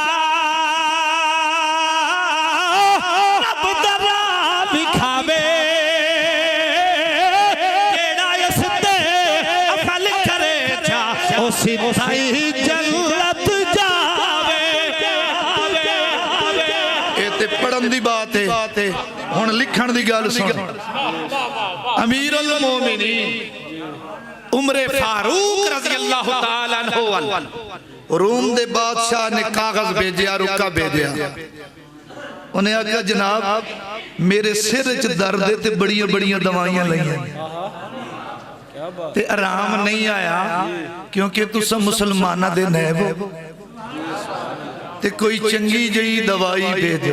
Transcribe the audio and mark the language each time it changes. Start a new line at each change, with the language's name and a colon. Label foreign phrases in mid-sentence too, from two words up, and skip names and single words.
Punjabi: ਰੱਬ ਦਰਾ ਵਿਖਾਵੇ ਜਿਹੜਾ ਇਸ ਤੇ ਅਮਲ ਕਰੇ ਜਾ ਓ ਸਿੱਧਾ ਈ ਜੰਨਤ ਜਾਵੇ। ਯੇ ਤੇ ਪੜ੍ਹਨ ਦੀ ਬਾਤ ਹੈ ਹੁਣ ਲਿਖਣ ਦੀ ਗੱਲ ਸੁਣ।
Arabic: أمير المؤمنين عمر الفاروق رضي الله تعالى عنه
Punjabi: ਰੂਮ ਦੇ ਬਾਦਸ਼ਾਹ ਨੇ ਕਾਗਜ਼ ਭੇਜਾ ਰੁੱਕਾ ਭੇਜਾ ਉਨ੍ਹੇ ਆਖਿਆ ਜਨਾਬ ਮੇਰੇ ਸਿਰ ਚ ਦਰਦ ਹੈ ਤੇ ਬੜੀਆਂ ਬੜੀਆਂ ਦਵਾਈਆਂ ਲਈਆਂ ਤੇ ਆਰਾਮ ਨਹੀਂ ਆਇਆ ਕਿਉਂਕਿ ਤੁਸ ਮੁਸਲਮਾਨਾਂ ਦੇ ਨਾਇਬ ਹੋ ਤੇ ਕੋਈ ਚੰਗੀ ਜਈ ਦਵਾਈ ਭੇਜੋ